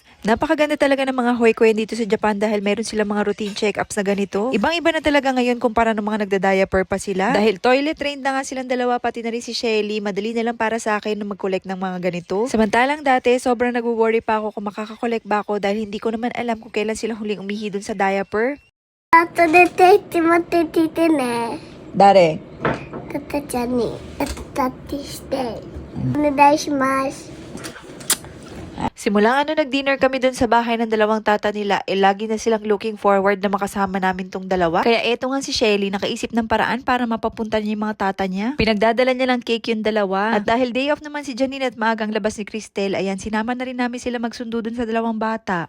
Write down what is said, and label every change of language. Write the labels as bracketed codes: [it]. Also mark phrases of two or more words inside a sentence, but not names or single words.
[tl] Napakaganda talaga ng mga hoikuen dito sa Japan dahil meron silang mga [en] routine check-ups [tl] na ganito. Ibang-iba na talaga ngayon kumpara ng mga nagda-diaper pa sila. Dahil [en] toilet trained [tl] na nga silang dalawa, pati na rin si Shelly, madali na lang para sa akin na mag-collect ng mga ganito. Samantalang dati, sobrang nag-worry pa ako kung makakakollect ba ako dahil hindi ko naman alam kung kailan sila huling umihi dun sa diaper. [ja] 後でテイチ持ってきてね。 Dare, タタちゃんにタッチしてお願いします。 [tl] simula nag-dinner kami dun sa bahay ng dalawang tata nila, lagi na silang [en] looking forward [tl] na makasama namin tong dalawa. Kaya eto nga si Shelly, nakaisip ng paraan para mapapunta niya yung mga tata niya. Pinagdadala niya ng cake yung dalawa. At dahil [en] day off [tl] naman si Janine at maagang labas ni Cristel, ayan, sinama na rin namin sila magsundo dun sa dalawang bata.